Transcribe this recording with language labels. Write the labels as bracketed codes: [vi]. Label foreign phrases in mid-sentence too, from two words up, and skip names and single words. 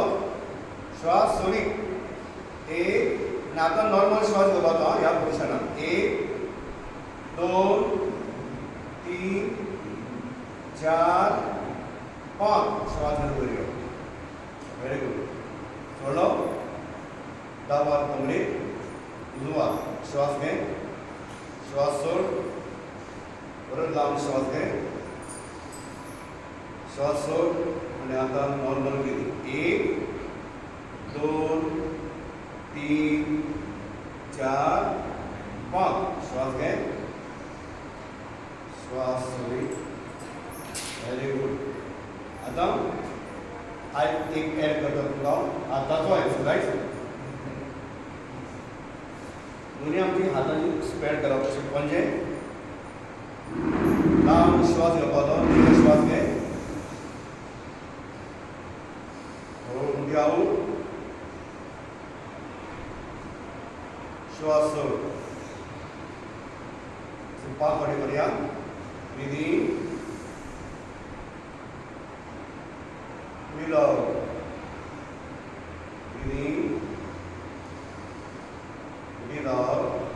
[kok] श्वास सोडीत 1 आणि आतां नॉर्मल श्वास घेवपाचो ह्या पोझिशनाक. 1 2 3 4 5 श्वास बरोबर यो. [en] very good. [kok] सोडलो. दावो हात कमरेक. उजवा श्वास घे. श्वास सोड. परत लांब श्वास घे. श्वास सोड आणि आता [en] normal breathing. [kok] 1 2 3 4 5 श्वास घे. श्वास सोडी. [en] very good. [kok] आता हात एक ॲड करता तुका. हाताचो एक्सरसाइज. दोन्ही आमची हातांनी स्प्रेड करप अशें पंजे. लांब श्वास घेवपाचो. दीर्घ श्वास घे. हळूहळू आऊट. श्वास सोड. पांच फावटी करूया. [en] ब्रीदिंग breathe out. Breathe in, breathe out.